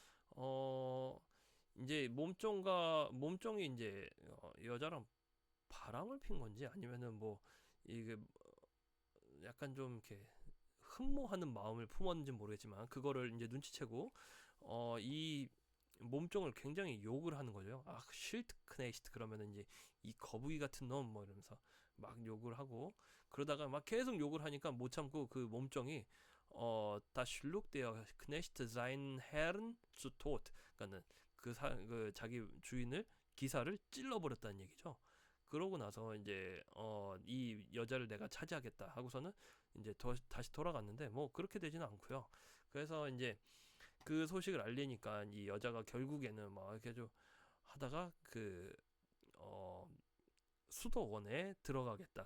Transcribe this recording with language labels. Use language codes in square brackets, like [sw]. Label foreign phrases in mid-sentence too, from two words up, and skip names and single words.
[ko] 이제 몸종이 이제 여자랑 바람을 핀 건지 아니면은 뭐 이게 약간 좀 이렇게 흠모하는 마음을 품었는지 모르겠지만 그거를 이제 눈치채고 이 몸종을 굉장히 욕을 하는 거죠. 아, 쉴트크네이시트 그러면은 이제 이 거북이 같은 놈 뭐 이러면서 막 욕을 하고 그러다가 막 계속 욕을 하니까 못 참고 그 몸종이 [de] das schlug der Knecht sein Herrn zu Tod. [ko] 그러니까는 그 자기 주인을 기사를 찔러버렸다는 얘기죠. 그러고 나서 이제 이 여자를 내가 차지하겠다 하고서는 이제 다시 돌아갔는데 뭐 그렇게 되지는 않고요. 그래서 이제 그 소식을 알리니까 이 여자가 결국에는 막 이렇게 좀 하다가 그 수도원에 들어가겠다.